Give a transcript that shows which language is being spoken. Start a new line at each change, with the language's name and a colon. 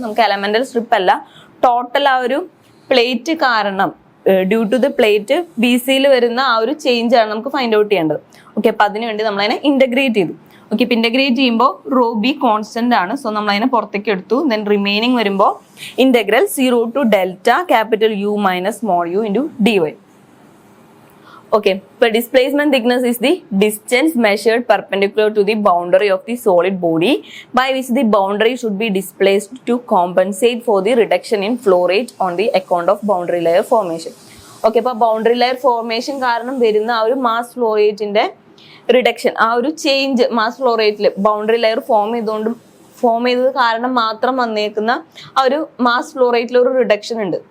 Malayalam: നമുക്ക് elemental strip അല്ല, total ആ ഒരു പ്ലേറ്റ് കാരണം
English: due to the plate
Malayalam: B സിയിൽ വരുന്ന ആ ഒരു ചേഞ്ച് ആണ് നമുക്ക് ഫൈൻഡ് ഔട്ട് ചെയ്യേണ്ടത്. ഓക്കെ, അപ്പോൾ അതിന് വേണ്ടി നമ്മൾ അതിനെ ഇന്റഗ്രേറ്റ് ചെയ്തു. ഓക്കെ, ഇപ്പം ഇന്റഗ്രേറ്റ് ചെയ്യുമ്പോൾ റോ ബി കോൺസ്റ്റന്റ് ആണ്, സോ നമ്മൾ അതിനെ പുറത്തേക്ക് എടുത്തു. ദെൻ റിമൈനിങ് വരുമ്പോൾ integral 0 to delta capital U minus small U into D Y.
English: Okay, but displacement thickness is the distance measured perpendicular to the boundary of the solid body by which the boundary should be displaced to compensate for the reduction in flow rate on the account of boundary layer formation.
Malayalam: Okay, അപ്പോൾ boundary layer formation കാരണം വരുന്ന ആ ഒരു mass flow റേറ്റിന്റെ reduction, ആ ഒരു change mass flow റേറ്റിൽ boundary layer form ചെയ്തത് കാരണം മാത്രം വന്നേക്കുന്ന ആ ഒരു മാസ് ഫ്ലോ റേറ്റിൽ ഒരു റിഡക്ഷൻ ഉണ്ട്.